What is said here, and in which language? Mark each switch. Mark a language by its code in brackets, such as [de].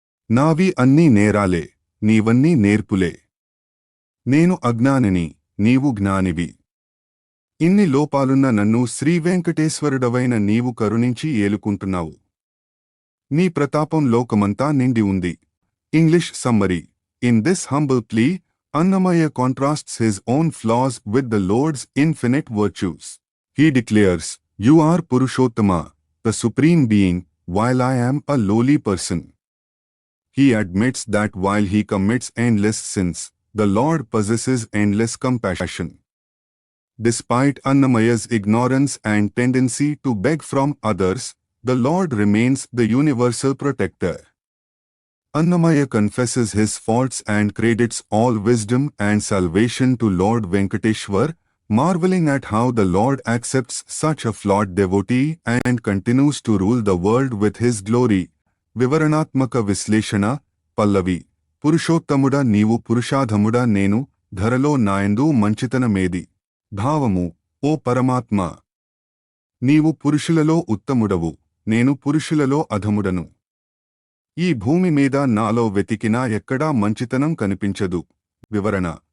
[te] నావి అన్నీ నేరాలే, నీవన్నీ నేర్పులే. నేను అజ్ఞానిని, నీవు జ్ఞానివి. ఇన్ని లోపాలున్న నన్ను శ్రీవేంకటేశ్వరుడవైన నీవు కరుణించి ఏలుకుంటున్నావు. నీ ప్రతాపం లోకమంతా నిండి ఉంది. [en] English summary. In this humble plea, Annamaya contrasts his own flaws with the Lord's infinite virtues. He declares, "You are Purushottama, the Supreme Being, while I am a lowly person." He admits that while he commits endless sins, the Lord possesses endless compassion. Despite Annamaya's ignorance and tendency to beg from others, the Lord remains the universal protector. Annamaya confesses his faults and credits all wisdom and salvation to Lord Venkateshwar, marveling at how the Lord accepts such a flawed devotee and continues to rule the world with his glory. [te] Vivaranatmaka Visleshana, Pallavi. Purushottamuda నీవు పురుషాధముడా నేను ధరలో నాయందు మంచితనమేది. భావము. ఓ పరమాత్మ, నీవు పురుషులలో ఉత్తముడవు, నేను పురుషులలో అధముడను. ఈ భూమి మీద నాలో వెతికినా ఎక్కడా మంచితనం కనిపించదు. వివరణ.